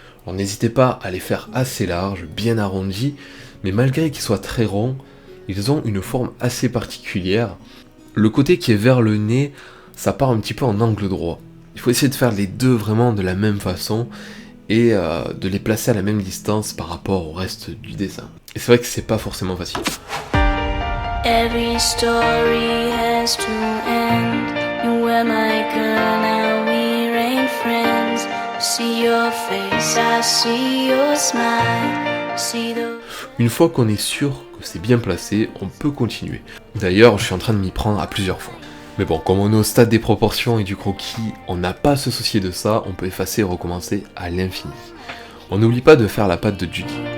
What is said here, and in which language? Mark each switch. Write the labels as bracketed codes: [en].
[fr] Alors n'hésitez pas à les faire assez larges, bien arrondis, mais malgré qu'ils soient très ronds, ils ont une forme assez particulière. Le côté qui est vers le nez, ça part un petit peu en angle droit. Il faut essayer de faire les deux vraiment de la même façon, et de les placer à la même distance par rapport au reste du dessin. Et c'est vrai que c'est pas forcément facile. [en] Every story has to end. You were my girl, now we ain't friends. See your face, I see your smile. See the... [fr] Une fois qu'on est sûr que c'est bien placé, on peut continuer. D'ailleurs, je suis en train de m'y prendre à plusieurs fois. Mais bon, comme on est au stade des proportions et du croquis, on n'a pas à se soucier de ça, on peut effacer et recommencer à l'infini. On n'oublie pas de faire la patte de Judy.